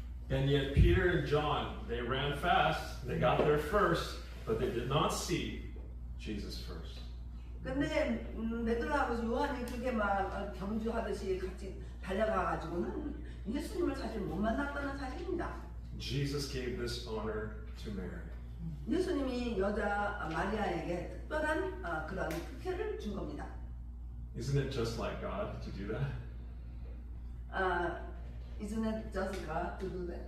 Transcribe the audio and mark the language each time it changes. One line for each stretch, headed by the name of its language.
English: And yet Peter and John, they ran fast, they got there first, but they did not see Jesus first.
Korean: 근데 베드로하고 요한이 그렇게 막 경주하듯이 같이 달려가가지고는 예수님을 사실 못 만났다는 사실입니다.
English: Jesus gave this honor to Mary.
Korean: 예수님이 여자 마리아에게 특별한 그런 특혜를 준 겁니다.
English: Isn't it just like God to do that? Isn't it just God to do that?